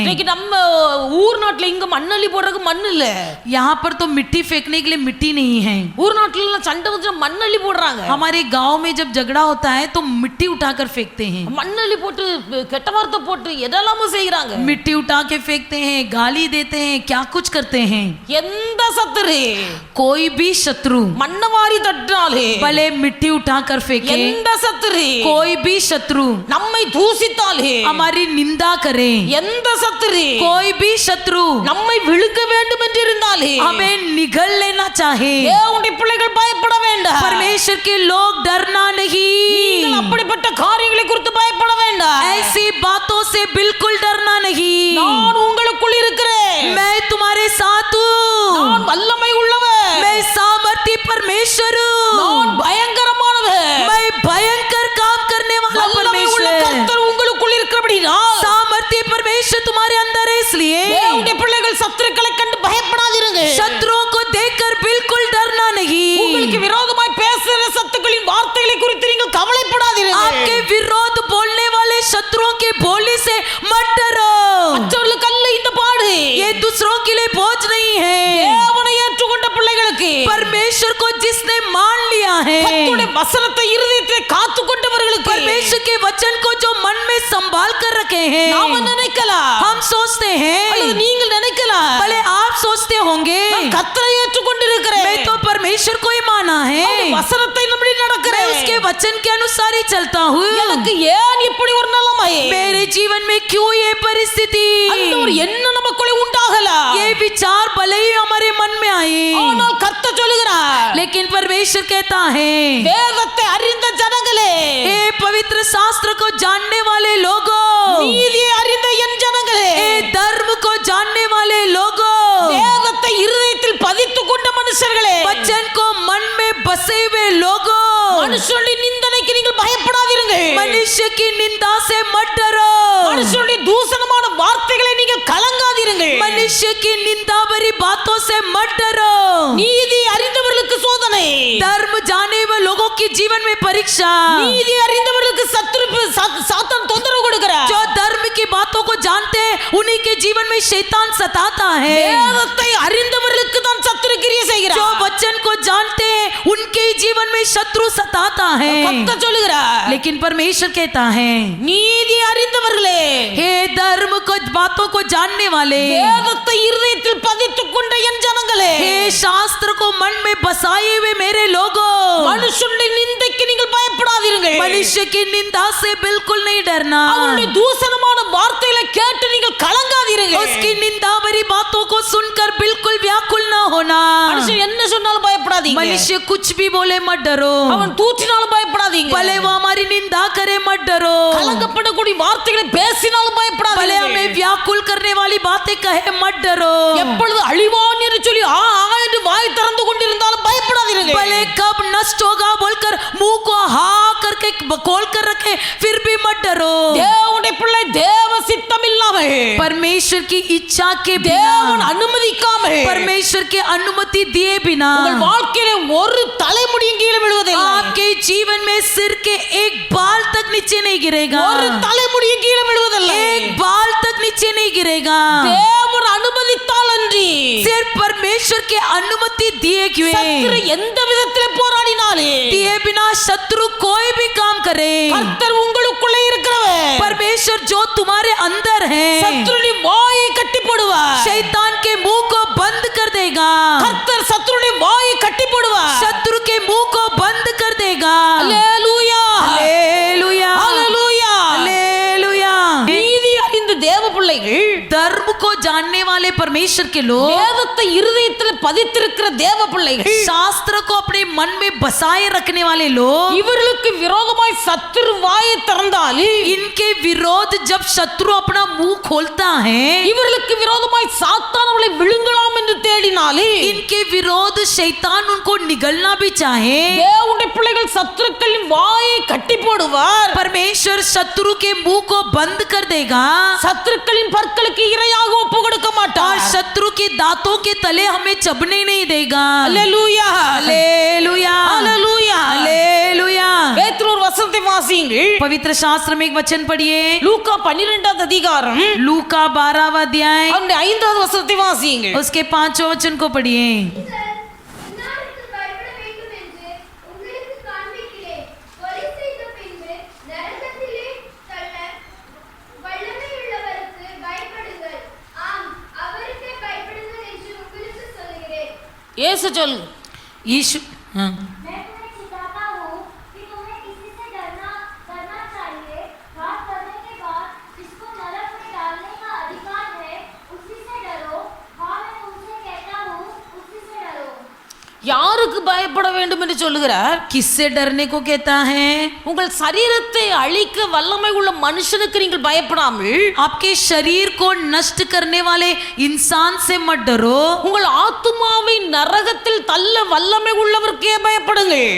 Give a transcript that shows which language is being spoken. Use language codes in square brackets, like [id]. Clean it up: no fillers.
[ta] இன்னைக்கு நம்ம ஊர் நாட்டுல இங்க மண்ணள்ளி போடுறதுக்கு மண் இல்ல. [hi] यहाँ पर तो मिट्टी फेंकने के लिए मिट्टी नहीं है। [ta] ஊர் நாட்டுல எல்லாம் சண்டை வந்து மண்ணள்ளி போடுறாங்க. [hi] हमारे गांव में जब झगड़ा होता है तो मिट्टी उठाकर फेंकते हैं, [ta] மண்ணள்ளி போட்டு கெட்ட வார்த்தை போட்டு எதெல்லாமோ செய்யறாங்க. [hi] मिट्टी उठा के फेंकते हैं, गाली देते हैं, क्या कुछ करते हैं। [ta] எந்த சத்துரு [hi] कोई भी शत्रु [ta] மண்ணை வாரி தட்டினாலே, [hi] भले मिट्टी उठाकर फेंके, [ta] எந்த சத்துரு [hi] कोई भी शत्रु [ta] நம்மை தூசித்தாலே, [hi] हमारी निंदा करे, [ta] எந்த சத்துரு [hi] कोई भी शत्रु [ta] நம்மை விழுங்க வேண்டும் என்று இருந்தாலே, [hi] हमें निगल लेना चाहे, [ta] தேவனுடைய பிள்ளைகள் பயப்பட வேண்டாம். [hi] परमेश्वर के लोग डरना [ta] நீங்கள் [hi] नहीं, [ta] அப்படிப்பட்ட காரியங்களை குறித்து பயப்பட வேண்டாம். [hi] ऐसी बातों से बिल्कुल डरना नहीं। [ta] நான் உங்களுக்குள் இருக்கிறேன், [hi] मैं तुम्हारे साथ हूँ, [ta] நான் வல்லமை உள்ளவன், [hi] मैं सामर्थी परमेश्वर [ta] நான் [hi] हूँ, [ta] பயங்கரமானவன். [hi] मैं भयंकर काम करने वाला [ta] வல்லமை உள்ள [hi] परमेश्वर, [ta] கர்த்தர் உங்களுக்குள் இருக்கிறபடியால் [hi] सामर्थी परमेश्वर तुम्हारे अंदर है, इसलिए [ta] தேவனுடைய பிள்ளைகள் சத்துருக்களை கண்டு பயப்படாதீருங்க. [hi] शत्रुओं को देखकर बिल्कुल डरना [ta] உங்களுக்கு [hi] नहीं। [ta] விரோதமாய் பேசுகிற சத்துக்களின் வார்த்தைகளை குறித்து நீங்கள் கவலைப்படாதீருங்க. [hi] आपके विरोध बोलने वाले शत्रुओं के बोली से मत डरो, [ta] மற்றவர்களுக்கு அல்ல இந்த பாடு, [hi] ये दूसरों के लिए बोझ नहीं है। [ta] தேவனை ஏற்றுக்கொண்ட பிள்ளைகளுக்கு, [hi] परमेश्वर को जिसने मान लिया है, [ta] கர்த்தருடைய வசனத்தை இருதயத்திலே காத்துக்கொண்டவர்களுக்கு, [hi] परमेश्वर के वचन को जो मन में संभाल कर रखे हैं, [ta] நாம நினைக்கலாம், [hi] हम सोचते [ta] அல்லது [hi] हैं, [ta] நீங்கள் நினைக்கலாம், [hi] भले आप सोचते होंगे, [ta] நான் கர்த்தரை ஏற்றுக்கொண்டிருக்கிறேன், [hi] मैं तो परमेश्वर को ही माना है, [ta] அவருடைய வசனத்தை நம்பி [hi] मैं [ta] நடக்கிறேன். [hi] उसके वचन के अनुसार ही चलता हूँ। [ta] எனக்கு ஏன் இப்படி ஒரு நிலைமை, [hi] मेरे जीवन में क्यों ये परिस्थिति, [ta] அந்த ஒரு எண்ணம் நமக்குள்ளே உண்டாகலாம். [hi] ये विचार भले ही हमारे मन में आए, [ta] ஆனால் கர்த்தர் சொல்லுகிறார், [hi] लेकिन परमेश्वर कहता है, [ta] வேதத்தை அறிந்த ஜனங்களே, [hi] हे पवित्र शास्त्र को जानने वाले लोगों, [ta] நீதியை அறிந்த என் ஜனங்களே, [hi] हे धर्म को जानने वाले लोगों, [ta] வேதத்தை இருதயத்தில் பதித்துக் கொண்ட மனுஷர்களே, [hi] वचन को मन में बसे हुए लोगों, [ta] மனுஷனுடைய நிந்தனைக்கு நீங்கள் பயப்படாதீர்கள். [hi] मनुष्य की निंदा से मत डरो, [ta] மனுஷனுடைய தூஷணமான வார்த்தைகளை நீங்கள் கலங்காதீர்கள். [hi] मनुष्य की निंदा भरी बातों से मत डरो। [ta] நீதி அறிந்தவர்களுக்கு சோதனை, [hi] धर्म जाने हुए लोगों की जीवन में परीक्षा, [ta] நீதி அறிந்தவர்களுக்கு சாத்தான் தொந்தரவு கொடுக்கிறார். [hi] जो धर्म की बातों को जानते हैं उन्हीं के जीवन में शैतान सताता है, [ta] வேதத்தை அறிந்தவர்களுக்கு தான் சத்துரு கிரியை [hi] जो [ta] செய்கிறார். [hi] वचन को जानते हैं उनके जीवन में शत्रु सताता है। [ta] கர்த்தர் சொல்லுகிறார், [hi] लेकिन परमेश्वर कहता है, [ta] நீதி அறிந்தவர்களே, [hi] हे धर्म को बातों को जानने वाले, [ta] வேதத்தை இருதயத்தில் பதித்துக் கொண்ட என் ஜனங்களே, [hi] हे शास्त्र को मन में बसाए हुए मेरे लोगों, [ta] மனுஷனுடைய நிந்தைக்கு நீங்கள் பயப்படாதீர்கள். [hi] मनुष्य की निंदा से बिल्कुल नहीं डरना, [ta] அவருடைய தூஷணமான வார்த்தைகளை கேட்டு நீங்கள் கலங்காதீர்கள். [hi] उसकी निंदा भरी बातों को सुनकर बिल्कुल व्याकुल न होना। [ta] மனுஷன் என்ன சொன்னாலும் பயப்படாதீங்க. [hi] मनुष्य कुछ भी बोले मत डरो, [ta] அவன் தூற்றினாலும் பயப்படாதீங்க. [hi] भले वो हमारी निंदा करे मत डरो, [ta] கலங்கப்படக்கூடிய வார்த்தைகளை பேசினாலும் [hi] भले [ta] பயப்படாதீங்க. [hi] हमें व्याकुल करने वाली बातें कहे मत डरो, [ta] எப்பொழுது அழிவான் என்று சொல்லி என்று வாய் திறந்து கொண்டிருந்தாலும் பயப்படாதீர்கள். [hi] भले कब नष्ट होगा बोलकर मुंह को हा खोल कर रखे फिर भी मत डरो। [ta] தேவனுடைய பிள்ளை தேவ சித்தம் இல்லாமல், [hi] परमेश्वर की इच्छा के [ta] தேவன் [hi] बिना, [ta] அனுமதிக்காமல் [hi] परमेश्वर के अनुमति दिए बिना [ta] உங்கள் வாழ்க்கையில ஒரு தலைமுடியும் கீழே விழுவதில்லை. [hi] आपके जीवन में सिर के एक बाल तक नीचे नहीं गिरेगा, [ta] ஒரு தலைமுடியும் கீழே விழுவதில்லை. [hi] एक बाल तक नीचे नहीं गिरेगा। [ta] தேவன் அனுமதித்தால் அன்றி [hi] सिर्फ परमेश्वर के अनुमति दिए [ta] சத்துரு [hi] हुए [ta] எந்த விதத்திலே போராடினாலே [hi] दिए बिना शत्रु कोई भी काम करे, [ta] கர்த்தர் உங்களுக்குள்ளே இருக்கிறவர் [hi] परमेश्वर जो तुम्हारे अंदर है [ta] சத்துருடைய வாயை கட்டி போடுவார். [hi] शैतान के मुंह को बंद कर देगा, [ta] கர்த்தர் சத்துருடைய வாயை கட்டி போடுவார். [hi] शत्रु के मुंह को बंद कर देगा। [ta] அல்லேலூயா, [hi] हालेलुया, [ta] அல்லேலூயா. [hi] हालेलुया। [ta] நீதி அறிந்த தேவ பிள்ளைகள், [hi] धर्म को जानने वाले परमेश्वर के लोग, [ta] வேதத்தை இருதயத்தில் பதித்திருக்கிற தேவ பிள்ளைகள், [hi] शास्त्र को अपने मन में बसाए रखने वाले लोग, [ta] இவர்களுக்கு விரோதமாய் சத்துரு வாயை திறந்தால், [hi] इनके विरोध जब शत्रु अपना मुंह खोलता है, [ta] இவர்களுக்கு விரோதமாய் சாத்தான் அவளை விழுங்கலாம் என்று தேடினாலே, [hi] इनके विरोध शैतान उनको निगलना भी चाहे, [ta] தேவனுடைய பிள்ளைகள் சத்துருக்களின் வாயை கட்டி போடுவார். [hi] परमेश्वर शत्रु के मुंह को बंद कर देगा [ta] சத்துருக்களின் பற்களுக்கு இரையாக ஒப்பு கொடுக்க [hi] और [ta] மாட்டார். [hi] शत्रु के दांतों के तले हमें चबने नहीं देगा। [ta] அல்லேலூயா, [hi] हालेलुया, [ta] அல்லேலூயா. [hi] हालेलुया। [ta] பேதுரு ஒரு வசனத்தை வாசியுங்கள். [hi] पवित्र शास्त्र में एक वचन पढ़िए, [ta] லூக்கா 12வது அதிகாரம் [hi] लूका 12वां अध्याय [ta] அவருடைய 5வது வசனத்தை வாசியுங்கள். [hi] उसके 5वें वचन को पढ़िए। [ta] இன்னாருக்கு பயப்பட வேண்டும் என்று உங்களுக்கு காண்பிக்கிறேன். கொலை செய்த பின்பு நரகத்திலே தள்ள வல்லமையுள்ளவருக்கு பயப்படுங்கள். ஆம், அவருக்கே பயப்படுங்கள் என்று உங்களுக்கு சொல்கிறேன். இயேசு சொல். [hi] यीशु हाँ। मैं तुम्हें चिताता हूँ कि तुम्हें किसी से डरना चाहिए। घात करने के बाद जिसको नरक में डालने का अधिकार है, उसी से डरो। हाँ, मैं तुमसे कहता हूँ, उसी से डरो। [ta] யாருக்கு பயப்பட வேண்டும் என்று சொல்லுகிறார்? [hi] किससे डरने को कहता है? [ta] உங்கள் சரீரத்தை அழிக்க வல்லமை உள்ள மனுஷனுக்கு நீங்கள் பயப்படாமல், [hi] आपके शरीर को नष्ट करने वाले इंसान से मत डरो, [ta] உங்கள் ஆத்துமாவை நரகத்தில் தள்ள வல்லமை உள்ளவருக்கே பயப்படுங்கள்.